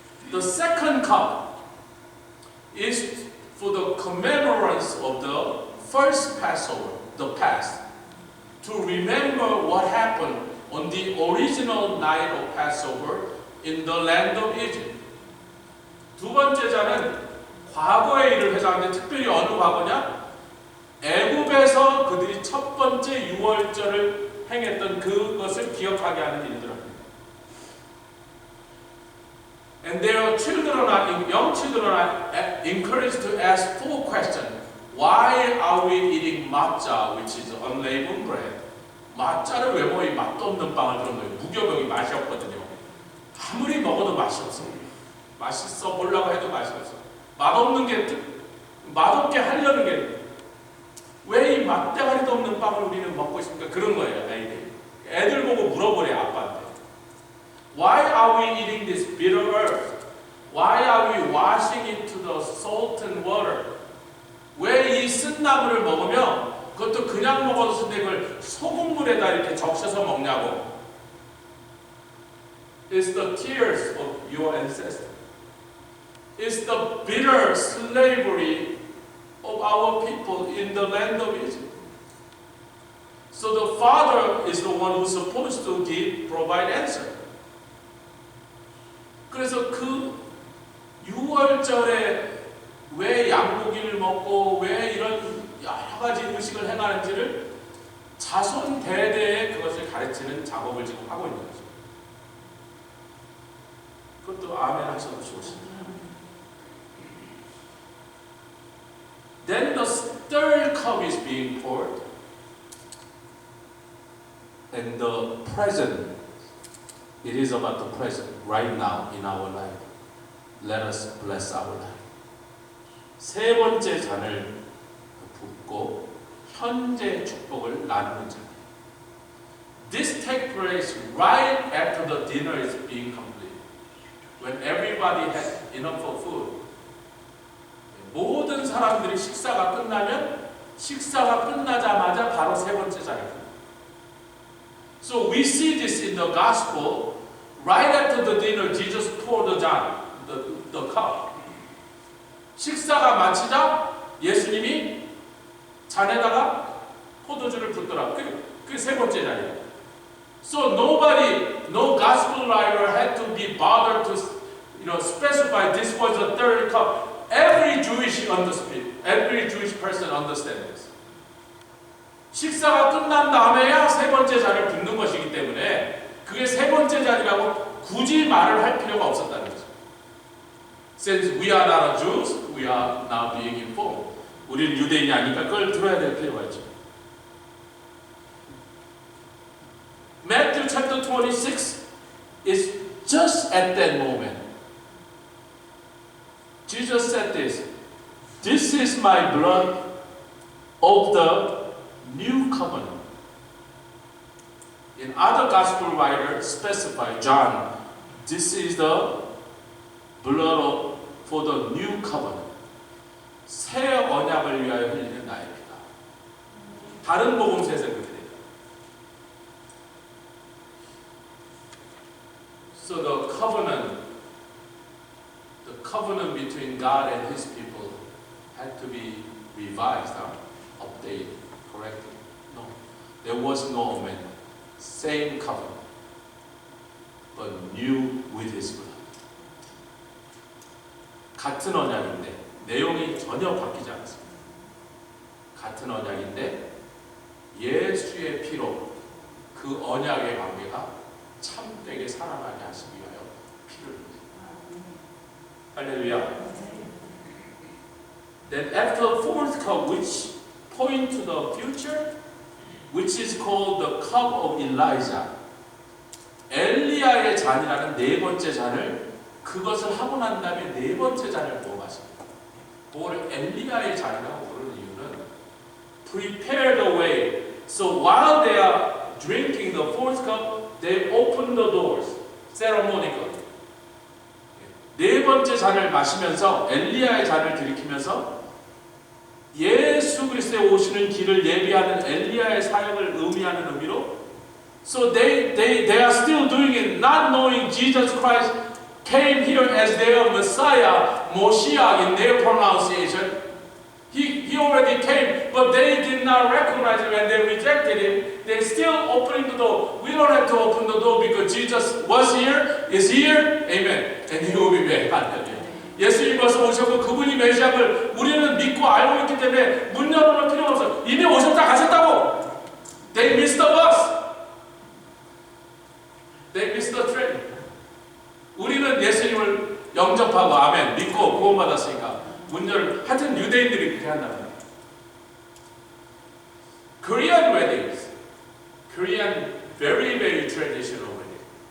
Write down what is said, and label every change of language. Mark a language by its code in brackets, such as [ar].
[en] The second cup is for the commemorance of the first Passover, the past, to remember what happened on the original night of Passover in the land of Egypt. [ko] 두 번째 잔은 과거의 일을 회상하는데 특별히 어느 과거냐? 애굽에서 그들이 첫 번째 6월절을 행했던 그것을 기억하게 하는 일들입니다. [en] And their children, young children children are encouraged to ask 4 questions. Why are we eating matcha, which is unleavened bread? [ko] mat자를 왜 먹어? 이 맛도 없는 빵을 그런 거예요. 무교병이 맛이 없거든요. 아무리 먹어도 맛이 없어. 맛있어 보려고 해도 맛이 없어. 맛없는 게 맛없게 하려는 게 왜 이 맛대가리도 없는 빵을 우리는 먹고 있습니까? 그런 거예요, 아이들. 애들 보고 물어보래 아빠한테. [en] Why are we eating this bitter earth? Why are we washing into the salt and water? [ko] 왜 이 쓴나물을 먹으면 그것도 그냥 먹어도 쓴데 그걸 소금물에다 이렇게 적셔서 먹냐고. [en] It's the tears of your ancestors. It's the bitter slavery of our people in the land of Egypt. So the father is the one who's supposed to provide answer. [ko] 그래서 그 6월절에 왜 양고기를 먹고 왜 이런 여러 가지 음식을 행하는지를 자손 대대에 그것을 가르치는 작업을 지금 하고 있는 거죠. 그것도 아멘 하셔도 좋습니다. [en] Then the third cup is being poured, and the present, it is about the present right now in our life. Let us bless our life. [ko] 세 번째 잔을 붓고 현재 축복을 나누는 잔. [en] This takes place right after the dinner is being complete. When everybody has enough of food. [ko] 모든 사람들이 식사가 끝나면 식사가 끝나자마자 바로 세 번째 잔입니다. [en] So we see this in the gospel. Right after the dinner, Jesus poured the cup. [ko] 식사가 마치자 예수님이 잔에다가 포도주를 붓더라. 그게 세 번째 잔이에요. [en] So no gospel writer had to be bothered to, specify this was the third cup. Every Jewish person understands this. [ko] 식사가 끝난 다음에야 세 번째 잔을 붓는 것이기 때문에 그게 세 번째 잔이라고 굳이 말을 할 필요가 없었다는 거죠. [en] Since we are not Jews, we are now being informed. [ko] 우리는 유대인이 아니니까 그걸 들어야 될 필요가 있죠. [en] Matthew chapter 26 is just at that moment. Jesus said this. This is my blood of the new covenant. In other gospel writers specify, John, this is the blood for the new covenant. [ko] 새 언약을 위하여 흘리는 나의 피다. 다른 복음서에서 그렇게 돼요. [en] So the covenant between God and His people had to be revised, updated, corrected. No, there was no amendment. Same covenant, but new with His blood. [ko] 같은 언약인데 내용이 전혀 바뀌지 않습니다. 같은 언약인데 예수의 피로 그 언약의 관계가 참되게 살아나게 하시기 위하여 피를 흘립니다. 할렐루야. [en] Then after the fourth cup, which point to the future, which is called the cup of Elijah. [ko] 엘리야의 잔이라는 네 번째 잔을 그것을 하고 난 다음에 네 번째 잔을 또 마십니다. 그거를 엘리야의 잔이라고 부르는 이유는 [en] prepare the way. So while they are drinking the fourth cup, they open the doors. Ceremonical. [ko] 네 번째 잔을 마시면서 엘리야의 잔을 들이키면서 예수 그리스도의 오시는 길을 예비하는 엘리야의 사역을 의미하는 의미로 [en] So they are still doing it not knowing Jesus Christ came here as their Messiah, Moshiach in their pronunciation. He already came, but they did not recognize him and they rejected him. They still opening the door. We don't have to open the door because Jesus was here, is here, amen. And he will be back. Hallelujah. [ko] 예수님 벌써 오셨고 그분이 메시아를 우리는 믿고 알고 있기 때문에 문 열어놓을 필요가 없어. 이미 오셨다 가셨다고. [en] They missed the bus. They missed the train. [ko] 우리는 예수님을 영접하고 아멘 믿고 믿고 구원받았으니까 문제를 하여튼 유대인들이 그렇게 한단 말이에요. [en] Korean weddings, Korean very very traditional wedding.